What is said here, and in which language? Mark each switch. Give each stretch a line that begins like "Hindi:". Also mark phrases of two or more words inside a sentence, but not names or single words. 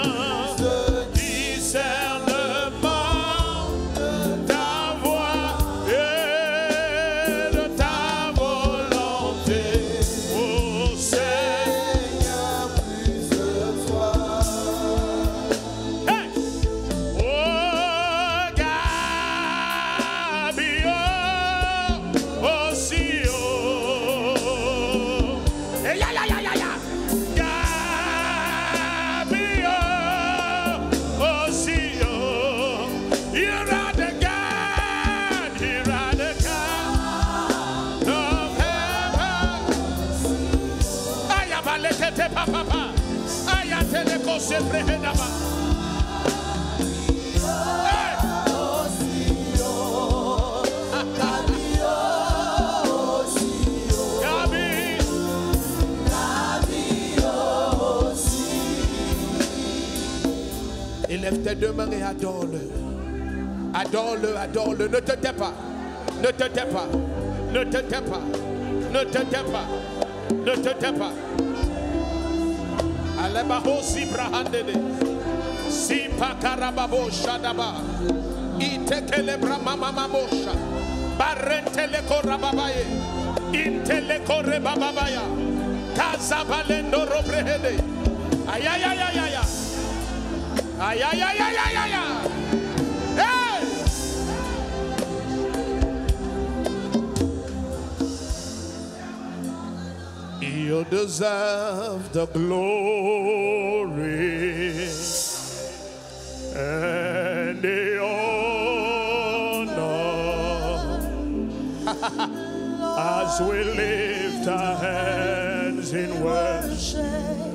French: Plus de discernement de ta voix et de ta volonté. Oh Seigneur, plus de toi. Hey! Oh Gabio, aussi oh. Hey, ya ya ya ya ya. Gabio, aussi oh.
English: Here are the God, here are the God of heaven. Ayabalekete papa, ayateleko seprehedaba. Hey!
French: Gabi, élève tes deux mains et adore-le. Adore-le, adore-le. Ne te tais pas. Ne te tais pas. Ne te tais pas. Ne te tais pas. Ne te tais pas. Alebaho si brahandele. Si pakarababo shadaba. Itekele bramamamamosha. Barentele korababaye. Intele korebababaya. Kazabalendo robrehede. Ayayayayaya. Ayayayayayaya. Hey!
English: You deserve the glory and the honor as we lift our hands in worship.